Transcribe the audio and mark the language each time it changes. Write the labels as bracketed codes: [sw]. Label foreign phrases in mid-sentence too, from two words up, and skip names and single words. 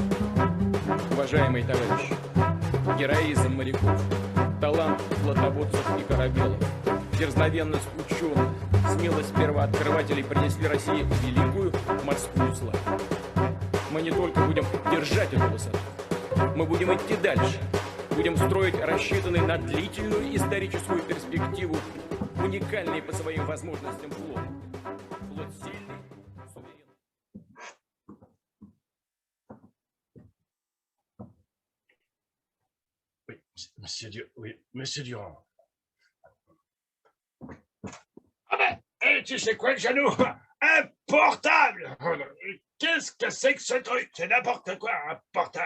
[ru] Уважаемые товарищи, героизм моряков талант флотоводцев и корабелов, дерзновенность ученых, смелость первооткрывателей принесли России великую морскую славу. Мы не только будем держать эту высоту, мы будем идти дальше, будем строить рассчитанный на длительную историческую перспективу, уникальный по своим возможностям флот. Флот сильный, суверенный. [fr] Oui, monsieur Durand. Ah ben, tu sais quoi, Jeannot? Un portable! Qu'est-ce que c'est que ce truc? C'est n'importe quoi, un portable.